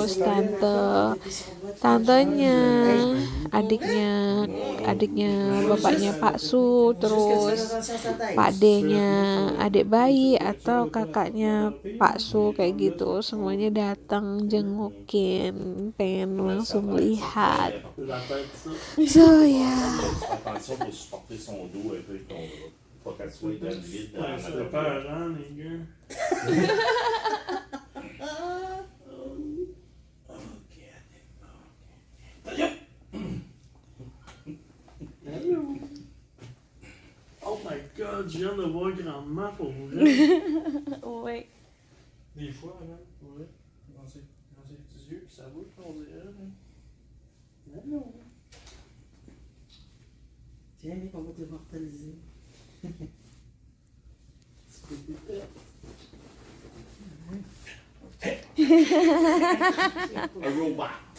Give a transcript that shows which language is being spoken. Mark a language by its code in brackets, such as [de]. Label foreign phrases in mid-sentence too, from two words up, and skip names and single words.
[id] tantenya, adiknya bapaknya Pak Su, terus Pak D-nya adik bayi atau kakaknya Pak Su, kayak gitu semuanya datang jengukin, pengen langsung lihat. So ya. [fr] Attention pour supporter son dos un peu, pour qu'elle soit dans le vide. Ça fait peur, hein, les gars? [en] Oh my god, [fr] je viens de voir grandement pour vrai. Ouais. Des fois, là, pour vrai, dans ses petits yeux, puis ça bouge, on dirait. Non. Tiens, mec, on va t'immortaliser. [en] A robot.